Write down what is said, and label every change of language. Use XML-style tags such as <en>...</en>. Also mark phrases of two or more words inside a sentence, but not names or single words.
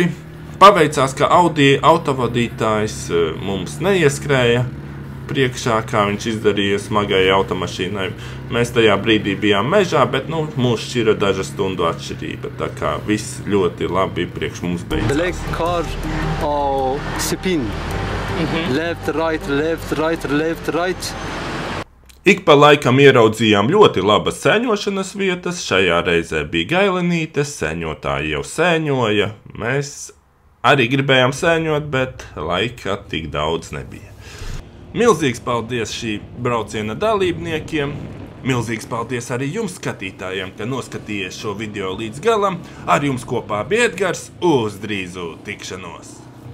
<lv>Paveicās, ka Audi autovadītājs mums neieskrēja priekšā, kā viņš izdarīja smagai automašīnai. Mēs tajā brīdī bijām mežā, bet mūs šķira daža stundu atšķirība. Tā kā viss ļoti labi priekš mums beidzās.</lv> <en>Black car spin. Left, right, left, right, left, right.</en> <lv>Ik pa laikam ieraudzījām ļoti labas sēņošanas vietas, šajā reizē bija gailenītes, sēņotāji jau sēņoja, mēs arī gribējām sēņot, bet laika tik daudz nebija. Milzīgs paldies šī brauciena dalībniekiem, milzīgs paldies arī jums skatītājiem, ka noskatījies šo video līdz galam, ar jums kopā bija Edgars, uz drīzu tikšanos!</lv>